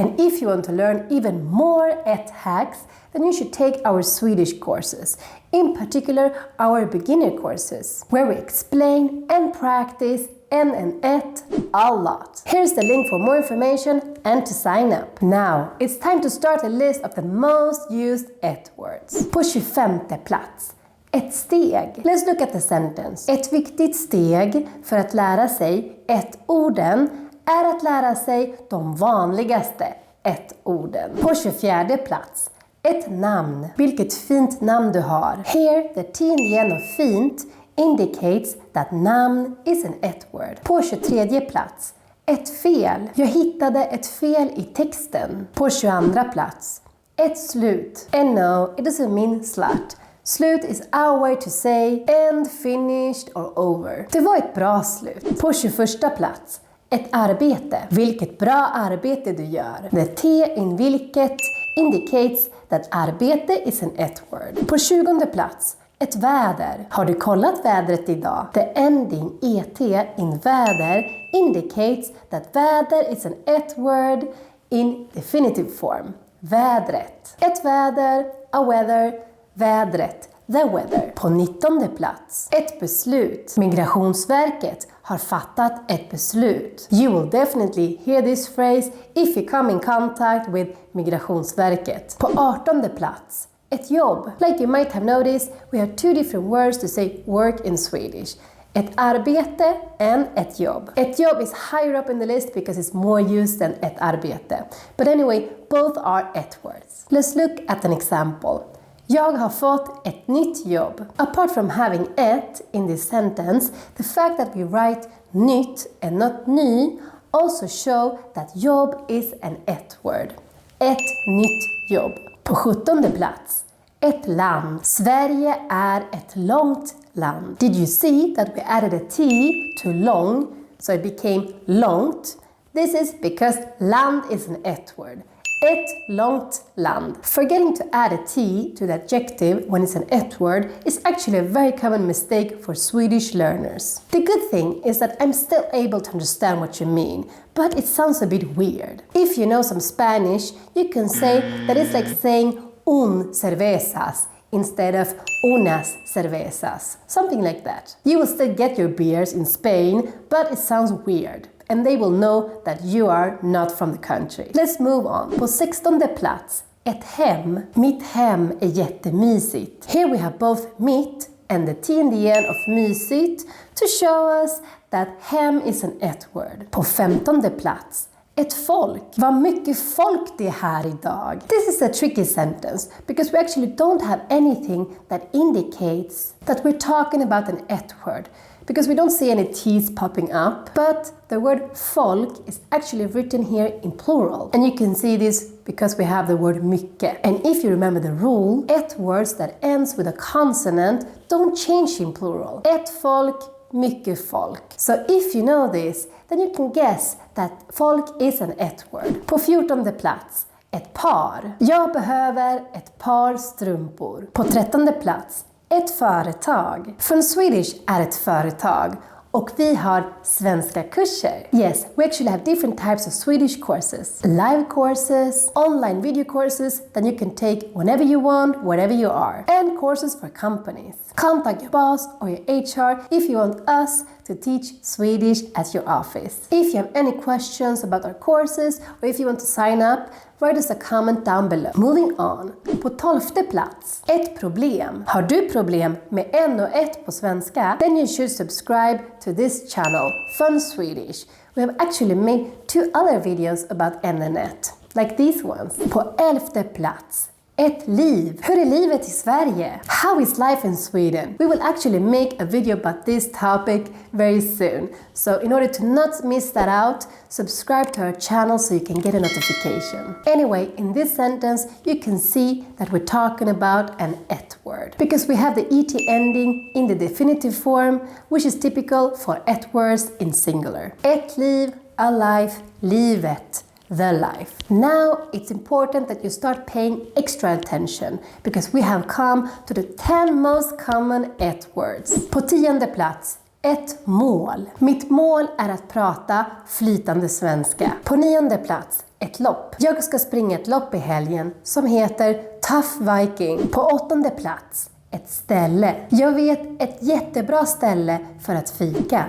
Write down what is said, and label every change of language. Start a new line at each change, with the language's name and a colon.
English: And if you want to learn even more et hacks, then you should take our Swedish courses, in particular our beginner courses, where we explain and practice en and et a lot. Here's the link for more information and to sign up. Now, it's time to start a list of the most used et words.
Swedish: På 25:e plats. Ett steg.
English: Let's look at the sentence.
Swedish: Ett viktigt steg för att lära sig ett-orden är att lära sig de vanligaste ett-orden. På 24:e plats. Ett namn. Vilket fint namn du har.
English: Here, the t in the end of fint indicates that namn is an et word.
Swedish: På 23:e plats. Ett fel. Jag hittade ett fel i texten. På 22:a plats. Ett slut.
English: And no, it doesn't mean slut. Slut is our way to say end, finished or over.
Swedish: Det var ett bra slut. På 21:a plats. Ett arbete. Vilket bra arbete du gör.
English: The t in vilket indicates that arbete is an et word.
Swedish: På 20:e plats. Ett väder. Har du kollat vädret idag?
English: The ending et in väder indicates that väder is an et word in definitive form. Vädret. Ett väder, a weather, vädret, the weather.
Swedish: På 19:e plats. Ett beslut. Migrationsverket har fattat ett beslut.
English: You will definitely hear this phrase if you come in contact with Migrationsverket.
Swedish: På 18:e plats. Ett jobb.
English: Like you might have noticed, we have two different words to say work in Swedish. Ett arbete and ett jobb. Ett jobb is higher up in the list because it's more used than ett arbete. But anyway, both are et words. Let's look at an example.
Swedish: Jag har fått ett nytt jobb.
English: Apart from having ett in this sentence, the fact that we write nytt and not ny also show that jobb is an et word.
Swedish: Ett nytt jobb. På 17:e plats. Ett land. Sverige är ett långt land.
English: Did you see that we added a T to long, so it became långt? This is because land is an ett-word.
Swedish: Ett långt land.
English: Forgetting to add a T to the adjective when it's an ett-word is actually a very common mistake for Swedish learners. The good thing is that I'm still able to understand what you mean, but it sounds a bit weird. If you know some Spanish, you can say that it's like saying
Spanish: un cervezas
English: instead of
Spanish: unas cervezas.
English: Something like that. You will still get your beers in Spain, but it sounds weird. And they will know that you are not from the country. Let's move on.
Swedish: På 16:e plats, ett hem. Mitt hem är jättemysigt.
English: Here we have both mitt and the T in the end of mysigt to show us that hem is an ett-word.
Swedish: På 15:e plats, ett folk. Vad mycket folk det är här idag.
English: This is a tricky sentence because we actually don't have anything that indicates that we're talking about an ett-word. Because we don't see any T's popping up, but the word folk is actually written here in plural. And you can see this because we have the word mycket. And if you remember the rule, ett-words that ends with a consonant don't change in plural.
Swedish: Ett folk, mycket folk.
English: So if you know this, then you can guess that folk is an ett-word.
Swedish: På 14:e plats, ett par. Jag behöver ett par strumpor. På 13:e plats, ett företag. Från Swedish är ett företag och vi har svenska kurser.
English: Yes, we actually have different types of Swedish courses. Live courses, online video courses that you can take whenever you want, wherever you are. And courses for companies. Contact your boss or your HR if you want us to teach Swedish at your office. If you have any questions about our courses or if you want to sign up, write us a comment down below. Moving on.
Swedish: På 12:e plats, ett problem. Har du problem med en och ett på svenska?
English: Then you should subscribe to this channel, Fun Swedish. We have actually made 2 other videos about en and ett, like these ones.
Swedish: På 11:e plats, ett liv. Hur är livet i Sverige?
English: How is life in Sweden? We will actually make a video about this topic very soon. So in order to not miss that out, subscribe to our channel so you can get a notification. Anyway, in this sentence, you can see that we're talking about an ett-word. Because we have the ET ending in the definitive form, which is typical for ett-words in singular. Ett liv, a life, livet. The life. Now it's important that you start paying extra attention because we have come to the 10 most common ett-words.
Swedish: På 10:e plats, ett mål. Mitt mål är att prata flytande svenska. På 9:e plats, ett lopp. Jag ska springa ett lopp i helgen som heter Tough Viking. På 8:e plats, ett ställe. Jag vet ett jättebra ställe för att fika.